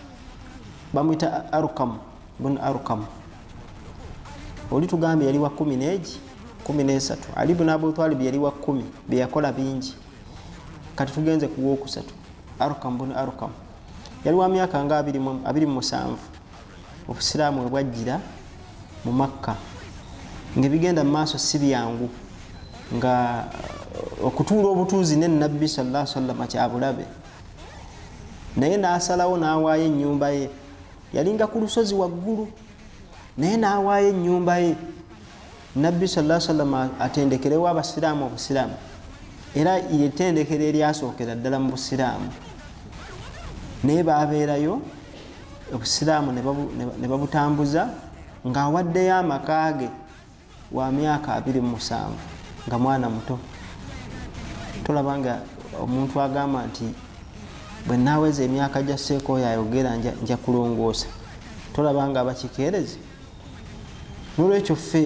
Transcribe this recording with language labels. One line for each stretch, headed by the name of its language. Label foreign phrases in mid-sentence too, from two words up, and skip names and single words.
Ganda: Arqam bun Arqam oli tugambe yali wa 13 Ali ibn Abu Talib yali wa 10 byakola bingi kati tugenze ku wokusatu Arqam bun Arqam yali wa myaka nga 27 obusiraamu bwajjira mu Makka ng'ebigenda mu maaso si byangu nga okutuula obutuuzi ne Nabbi
Arabic: صلى الله عليه وسلم
Ganda: kyabulabe naye n'asalawo n'awaayo ennyumba ye yalinga ku lusozi waggulu naye n'awaayo ennyumba ye Nabbi
Arabic: صلى الله عليه وسلم
Ganda: atendekerewo abasiraamu obusiraamu era yetendekero eryasookera ddala mu busiraamu naye baabeerayo obusiraamu ne babutambuza ng'awaddeyo amaka ge wa myaka 27 nga mwana muto tolaba nga omuntu agamba nti bwe naaweza emyaka gya seeko oyo ayogera nja kulongoosa tolaba nga abakikeerezi n'olwekyo ffe